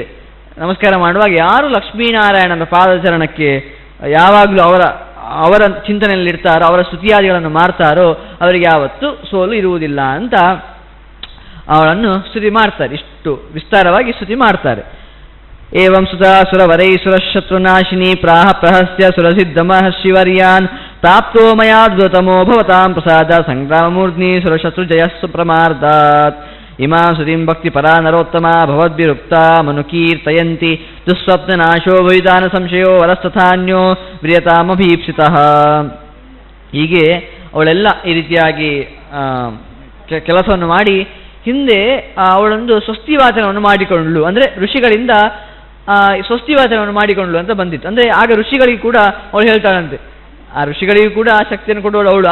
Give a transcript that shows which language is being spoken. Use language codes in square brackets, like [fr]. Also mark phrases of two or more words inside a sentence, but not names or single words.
[kn] ನಮಸ್ಕಾರ ಮಾಡುವಾಗ ಯಾರು ಲಕ್ಷ್ಮೀನಾರಾಯಣನ ಪಾದಚರಣಕ್ಕೆ ಯಾವಾಗಲೂ ಅವರ ಚಿಂತನೆಯಲ್ಲಿ ಇರ್ತಾರೋ, ಅವರ ಸ್ತುತಿಯಾದಿಗಳನ್ನು ಮಾಡ್ತಾರೋ ಅವರಿಗೆ ಯಾವತ್ತೂ ಸೋಲು ಇರುವುದಿಲ್ಲ ಅಂತ ಅವಳನ್ನು ಸ್ತುತಿ ಮಾಡ್ತಾರೆ. ಇಷ್ಟು ವಿಸ್ತಾರವಾಗಿ ಸ್ತುತಿ ಮಾಡ್ತಾರೆ. [sa] ಏವಂ ಸುತಾ ಸುರವರೈ ಸುರಶತ್ರುನಾಶಿನಿ ಪ್ರಾಹ ಪ್ರಹಸ್ಯ ಸುರಸಿದ್ಧಮಃ ಶಿವರ್ಯಾನ್ ಪ್ರಾಪ್ತೋ ಮಯಾ ದ್ವತಮೋ ಭವತಾಂ ಪ್ರಸಾದ ಸಂಗ್ರಾಮಮೂರ್ಧ್ನಿ ಸುರಶತ್ರು ಜಯಸ್ಸು ಪ್ರಮಾರ್ದಾತ್. ಇಮಾಂ ಸ್ತುತಿಂ ಭಕ್ತಿ ಪರಾ ನರೋತ್ತಮ ಭವದ್ಭಿರುಕ್ತಾ ಮನುಕೀರ್ತಯಂತಿ ದುಸ್ವಪ್ನನಾಶೋ ಭವಿದಾನ ಸಂಶಯೋ ವರಸ್ತಥಾನ್ಯೋ ವ್ರಿಯತಾಮಭೀಪ್ಸಿತಃ. [kn] ಹೀಗೆ ಅವಳೆಲ್ಲ ಈ ರೀತಿಯಾಗಿ ಕೆಲಸವನ್ನು ಮಾಡಿ ಹಿಂದೆ ಅವಳೊಂದು ಸ್ವಸ್ತಿವಾಚನವನ್ನು ಮಾಡಿಕೊಂಡ್ಳು, ಅಂದರೆ ಋಷಿಗಳಿಂದ ಸ್ವಸ್ತಿವಾಚನವನ್ನು ಮಾಡಿಕೊಂಡ್ಳು ಅಂತ ಬಂದಿತ್ತು. ಅಂದರೆ ಆಗ ಋಷಿಗಳಿಗೆ ಕೂಡ ಅವಳು ಹೇಳ್ತಾಳಂತೆ, ಆ ಋಷಿಗಳಿಗೂ ಕೂಡ ಶಕ್ತಿಯನ್ನು ಕೊಡುವಳು ಅವಳು.